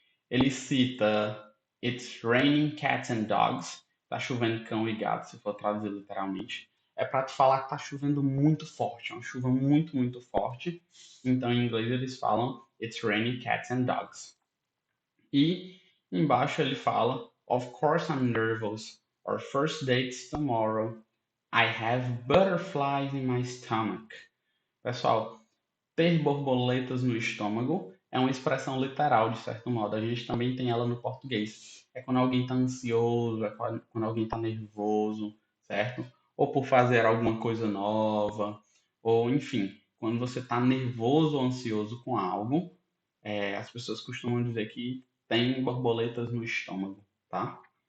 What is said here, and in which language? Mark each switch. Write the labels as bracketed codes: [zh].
[pt] Ele cita [en] It's raining cats and dogs, [pt] tá chovendo cão e gato, se for traduzir literalmente. É para te falar que tá chovendo muito forte, é uma chuva muito, muito forte. Então em inglês eles falam [en] It's raining cats and dogs. [pt] E embaixo ele fala [en] Of course I'm nervous. Our first date's tomorrow. I have butterflies in my stomach. [pt] Pessoal, ter borboletas no estômago é uma expressão literal, de certo modo. A gente também tem ela no português. É quando alguém está ansioso, é quando alguém está nervoso, certo? Ou por fazer alguma coisa nova, ou enfim, quando você está nervoso ou ansioso com algo, as pessoas costumam dizer que tem borboletas no estômago, tá?